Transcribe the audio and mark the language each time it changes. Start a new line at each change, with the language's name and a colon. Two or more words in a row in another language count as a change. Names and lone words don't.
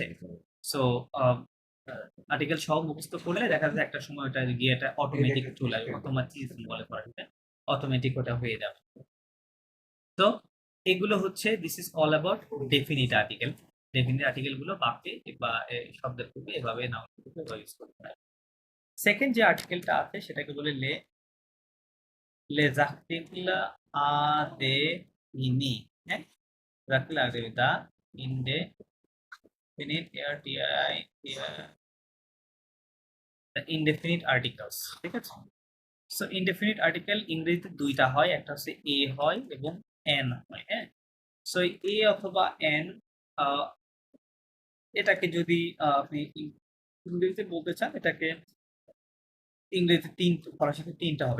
Bangla: সো আ আর্টিকেল সহ মুখস্থ করলে দেখা যায় একটা সময় ওটা গিয়ে এটা অটোমেটিক চলে আসবে। অটোমেটিজম বলে ফরাসিতে। অটোমেটিক ওটা হয়ে যাবে। তো এগুলো হচ্ছে
English: this is all about definite article. definite article
Bangla: গুলো বাক্যে বা শব্দের পূর্বে এভাবে
English: noun use
Bangla: করতে হয়। সেকেন্ড যে আর্টিকেলটা আছে সেটাকে বলে
French: les articles indéfinis, hein? Les articles
English: indefinite, the indefinite articles,
Bangla: ঠিক আছে? সো
English: indefinite article
Bangla: ইংরেজিতে দুইটা হয়, একটা হচ্ছে এ হয় এবং এন হয়, হ্যাঁ? সো এ অথবা এন এটাকে যদি আপনি ইংরেজিতে বলতে চান, এটাকে ইংরেজিতে ফরাসিতে 3টা হবে।